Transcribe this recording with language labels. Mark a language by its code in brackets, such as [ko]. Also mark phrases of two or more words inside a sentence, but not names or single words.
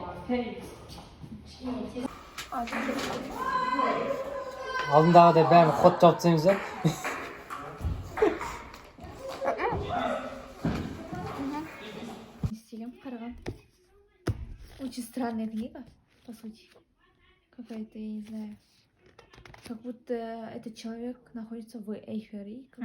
[kk] Алдындағыдай бәрін ход жауып тастаймыз ба? Стилем қараған. [ru] Очень странная книга, по сути. Какая-то, я не знаю. Как будто этот человек находится в эйфории.